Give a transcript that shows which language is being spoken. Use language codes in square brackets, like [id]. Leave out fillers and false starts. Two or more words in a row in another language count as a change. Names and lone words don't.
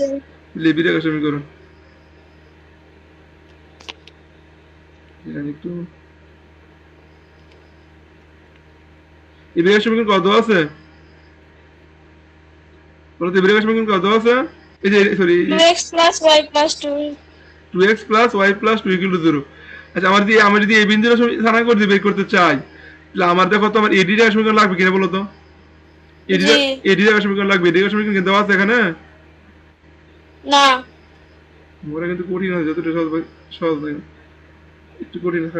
[bn] এবি রেখা সমীকরণ এখানে একটু এবি রেখা সমীকরণ কত দেওয়া আছে বলো তো? এবি রেখা সমীকরণ কত দেওয়া আছে? এই যে সরি, [en] 2x plus y plus 2। 2x plus y plus 2 equal to 0। [bn] আচ্ছা, আমার যদি এই বিন্দুর স্থানাঙ্ক যদি বের করতে চাই, তাহলে আমার দেখো তো আমার এডি রেখা সমীকরণ লাগবে কিনা বলো তো? জি। এডি রেখা সমীকরণ লাগবে। এডি রেখা সমীকরণ কিন্তু দেওয়া আছে এখানে। না। ওরা কিন্তু কঠিন আছে, যতটা সহজ সহজ নয়, একটু কঠিন আছে।